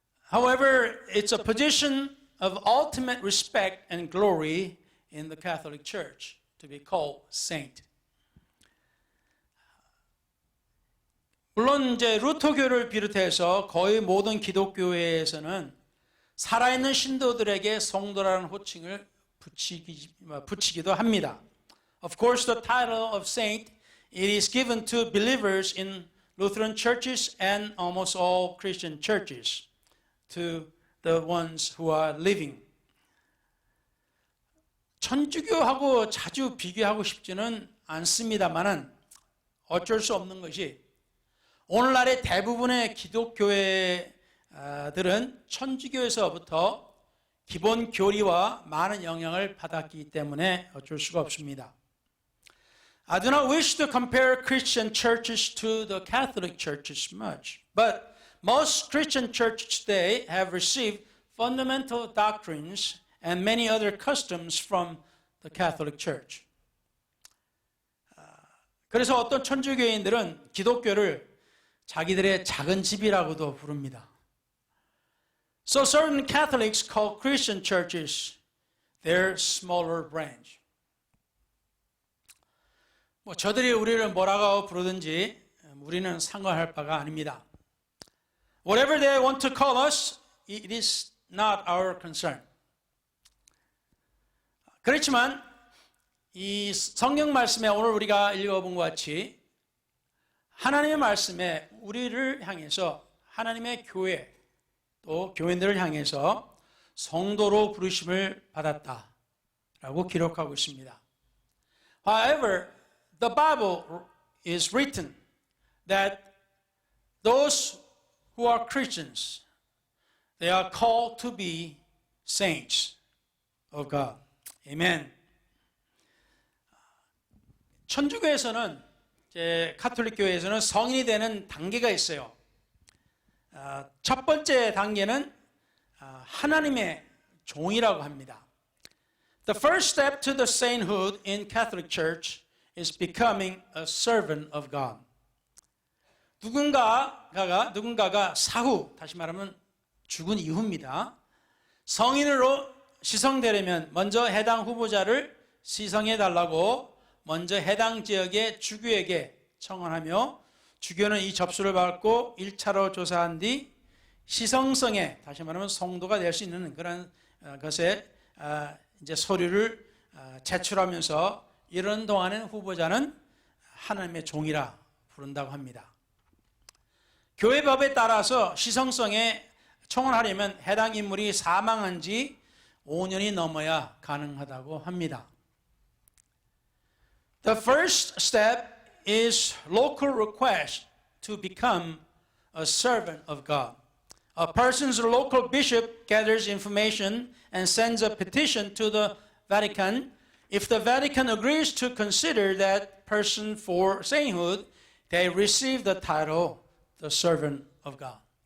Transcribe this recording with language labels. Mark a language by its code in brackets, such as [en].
[en] However, it's a position of ultimate respect and glory in the Catholic Church to be called saint. [ko] 물론 이제 루터교를 비롯해서 거의 모든 기독교회에서는 살아있는 신도들에게 성도라는 호칭을 붙이기도 합니다. [en] Of course, the title of saint it is given to believers in Lutheran churches and almost all Christian churches, to the ones who are living. [ko] 천주교하고 자주 비교하고 싶지는 않습니다만은 어쩔 수 없는 것이 오늘날의 대부분의 기독교회들은 천주교에서부터 기본 교리와 많은 영향을 받았기 때문에 어쩔 수가 없습니다. [en] I do not wish to compare Christian churches to the Catholic churches much, but most Christian churches today have received fundamental doctrines and many other customs from the Catholic Church. [ko] 그래서 어떤 천주교인들은 기독교를 자기들의 작은 집이라고도 부릅니다. [en] So certain Catholics call Christian churches their smaller branch. [ko] 저들이 우리를 뭐라고 부르든지 우리는 상관할 바가 아닙니다. [en] Whatever they want to call us, it is not our concern. [ko] 그렇지만 이 성경 말씀에 오늘 우리가 읽어본 것 같이 하나님의 말씀에 우리를 향해서 하나님의 교회 또 교인들을 향해서 성도로 부르심을 받았다라고 기록하고 있습니다. [en] However, the Bible is written that those who are Christians, they are called to be saints of God. Amen. [ko] 천주교에서는 카톨릭 교회에서는 성인이 되는 단계가 있어요. 첫 번째 단계는 하나님의 종이라고 합니다. [en] The first step to the sainthood in Catholic Church is becoming a servant of God. [ko] 누군가가 사후, 다시 말하면 죽은 이후입니다. 성인으로 시성되려면 먼저 해당 후보자를 시성해달라고 먼저 해당 지역의 주교에게 청원하며 주교는 이 접수를 받고 1차로 조사한 뒤 시성성에, 다시 말하면 성도가 될 수 있는 그런 것에 이제 서류를 제출하면서 이런 동안엔 후보자는 하나님의 종이라 부른다고 합니다. 교회법에 따라서 시성성에 청원하려면 해당 인물이 사망한 지 5년이 넘어야 가능하다고 합니다. [en] The first step is local request to become a servant of God. A person's local bishop gathers information and sends a petition to the Vatican. If the Vatican agrees to consider that person for sainthood, they receive the title, the servant of God.